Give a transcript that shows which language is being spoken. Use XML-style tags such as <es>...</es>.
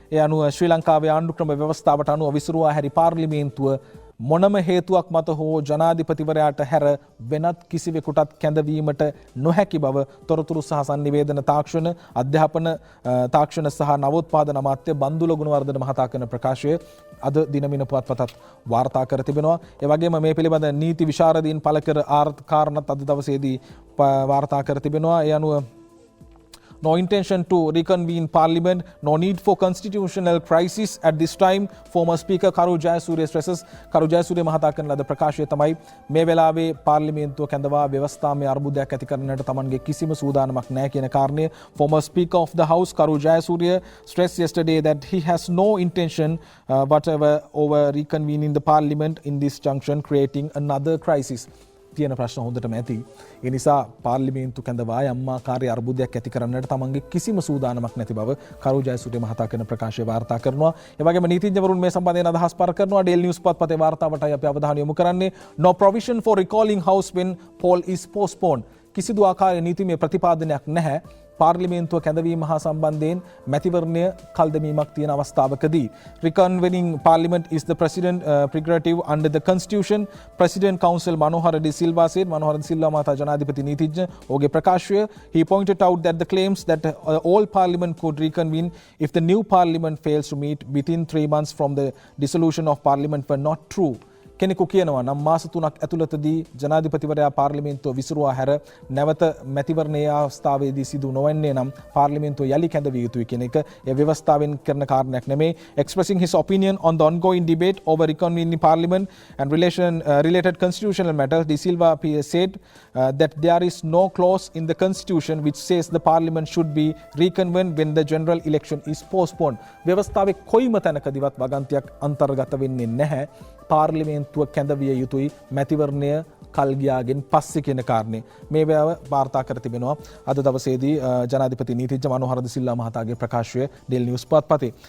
<si>ඒ අනුව ශ්‍රී ලංකාවේ ආණ්ඩුක්‍රම ව්‍යවස්ථාවට අනුව විසිරුවා හැරි පාර්ලිමේන්තුව මොනම හේතුවක් මත හෝ ජනාධිපතිවරයාට හැර වෙනත් කිසිවෙකුටත් කැඳවීමට නොහැකි බව තොරතුරු සහ සංනිවේදන තාක්ෂණ අධ්‍යාපන තාක්ෂණ සහ නවෝත්පාදන අමාත්‍ය බන්දුල ගුණවර්ධන මහතා කරන ප්‍රකාශය අද දිනමින පුවත්පතත් වාර්තා කර තිබෙනවා. ඒ වගේම මේ පිළිබඳ නීති විශාරදීන් පළ කර කාරණත් අද දවසේදී වාර්තා කර තිබෙනවා. ඒ අනුව</si> <en>no intention to reconvene parliament, no need for constitutional crisis at this time, former speaker Karu Jayasuriya stresses. Karu Jayasuriya</en> <si>මහතා කරන ලද ප්‍රකාශය තමයි මේ වෙලාවේ පාර්ලිමේන්තුව කැඳවා ව්‍යවස්ථාමය අර්බුදයක් ඇති කරන්නට තමන්ගේ කිසිම සූදානමක් නැහැ කියන කාරණය</si> <en>former speaker of the house Karu Jayasuriya stressed yesterday that he has no intention whatever over reconvening the parliament in this junction, creating another crisis.</en> <si>තියෙන ප්‍රශ්න හොඳටම ඇති. ඒ නිසා පාර්ලිමේන්තු කැඳවා යම්මාකාරී අර්බුදයක් ඇති කරන්නට තමන්ගේ කිසිම සූදානමක් නැති බව කරු ජයසූරිය මහතා කරන ප්‍රකාශය වාර්තා කරනවා. ඒ වගේම නීතිඥවරුන් මේ සම්බන්ධයෙන් අදහස් පළ කරනවා. ඩේල් නිවුස් පුවත්පතේ වාර්තාවටයි අපි අවධානය යොමු කරන්නේ.</si> <en>No provision for recalling house when poll is postponed.</en> <si>කිසිදු ආකාරයේ නීතිමය ප්‍රතිපාදනයක් නැහැ. පාර්ලිමේන්තුව කැඳවීම හා සම්බන්ධයෙන් මැතිවරණය කල් දැමීමක් තියෙන අවස්ථාවකදී</si> <en>reconvening parliament is the president prerogative under the constitution. President council Manohara De Silva said.</en> <si>Manohara De Silva මහතා ජනාධිපති නීතිඥ ඔහුගේ ප්‍රකාශය.</si> <en>He pointed out that the claims that all parliament could reconvene if the new parliament fails to meet within 3 months from the dissolution of parliament were not true.</en> <si>කෙනෙකු කියනවා නම් මාස 3ක් ඇතුළතදී ජනාධිපතිවරයා පාර්ලිමේන්තුව විසිරුවා හැර නැවත මැතිවරණයේ අවස්ථාවේදී සිදු නොවන්නේ නම් පාර්ලිමේන්තුව යලි කැඳවිය යුතුයි කියන එක ඒ ව්‍යවස්ථාවෙන් කරන කාරණයක් නෙමෙයි.</si> <en>Expressing his opinion on the ongoing debate over reconvening parliament and related constitutional matters, De Silva said that there is no clause in the constitution which says the parliament should be reconvened when the general election is postponed.</en> <si>ව්‍යවස්ථාවේ කොයිම තැනකදීවත් වගන්තියක් අන්තර්ගත වෙන්නේ නැහැ. පාර්ලිමේන්තුව කැඳවිය යුතුයි මැතිවරණය කල් ගියාගෙන් පස්සේ කියන කාරණේ මේ බව වාර්තා කර තිබෙනවා. අද දවසේදී ජනාධිපති නීතිඥ මනෝහර ද සිල්වා මහතාගේ ප්‍රකාශය ඩේල් නිවුස් පුවත්පතේ.</si>